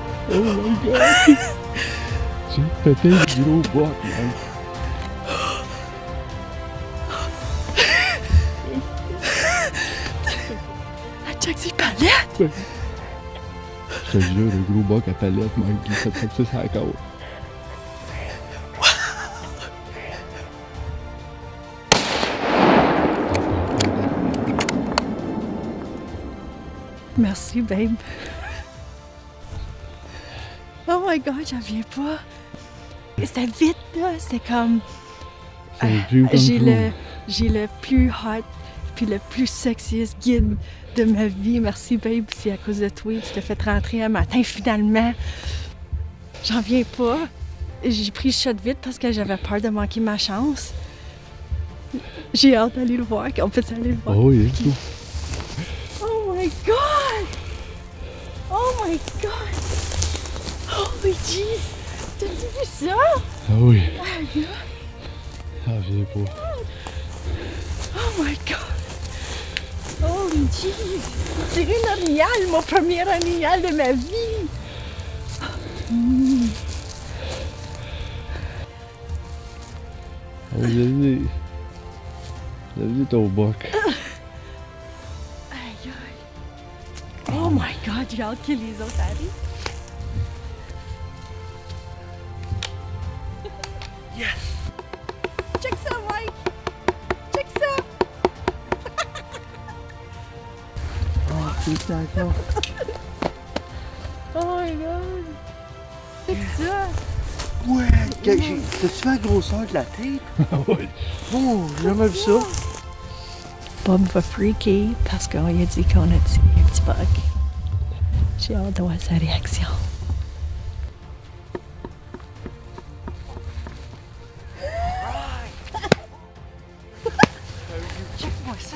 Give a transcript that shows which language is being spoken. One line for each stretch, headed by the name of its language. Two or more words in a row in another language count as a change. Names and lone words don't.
English: Oh my god!
French: J'ai pété le gros boc, man. Check ses palettes! Je te jure, le gros boc à palette, Mike, il fait comme ça sur la côte. Merci, babe.
English: Oh my god,
French: j'en viens pas. C'était vite, là. C'était comme. J'ai le plus hot puis le plus sexiest guide de ma vie. Merci, babe. C'est à cause de toi. Tu l'as fait rentrer un matin, finalement. J'en viens pas. J'ai pris le shot vite parce que j'avais peur de manquer ma chance. J'ai hâte d'aller le voir. On peut aller le voir?
English: Oh, yeah. Okay. Oh my god! Oh my god! Holy jeez!
French: T'as-tu vu ça? Ah oui. Aïe! Ah, j'ai pas.
English: Oh my god! Holy jeez!
French: J'ai tiré un orignal, mon premier orignal de ma vie! Vas-y. Vas-y, ton boc. Aïe aïe!
English: Oh my god,
French: j'ai hâte que les autres arrivent! Yes! Check ça, Mike! Check ça! Oh, c'est d'accord. Oh my god! Check ça! Ouais, t'as-tu fait la grosseur de la tête? Ah oui. Oh, j'ai jamais vu ça. Bob va freaker parce qu'on lui a dit qu'on a tué un petit bug. J'ai hâte de voir sa réaction. Check-moi ça.